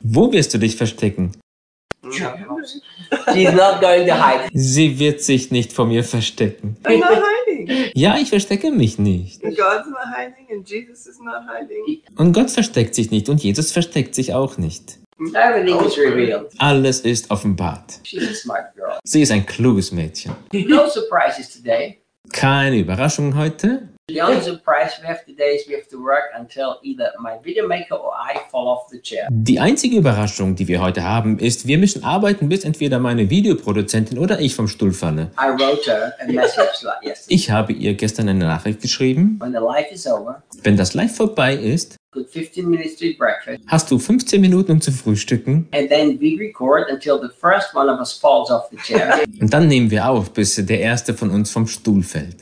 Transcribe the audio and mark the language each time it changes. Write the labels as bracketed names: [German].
[German] Wo wirst du dich verstecken? [English] She's not going to hide. [German] Sie wird sich nicht vor mir verstecken. [English] I'm not hiding. [German] Ja, ich verstecke mich nicht. [English] And God's not hiding and Jesus is not hiding. [German] Und Gott versteckt sich nicht und Jesus versteckt sich auch nicht. [English] Everything is revealed. [German] Alles ist offenbart. [English] She's a smart girl. [German] Sie ist ein kluges Mädchen. [English] No surprises today. [German] Keine Überraschung heute. [English] The only surprise we have today is we have to work until either my video maker or I fall off the chair. [German] Die einzige Überraschung, die wir heute haben, ist, wir müssen arbeiten, bis entweder meine Videoproduzentin oder ich vom Stuhl falle. [English] I wrote her a message yesterday. [German] Ich habe ihr gestern eine Nachricht geschrieben. [English] When the live is over. [German] Wenn das Live vorbei ist. [English] Good 15 minutes to eat breakfast. [German] Hast du 15 Minuten, um zu frühstücken? [English] And then we record until the first one of us falls off the chair. [German] Und dann nehmen wir auf, bis der erste von uns vom Stuhl fällt.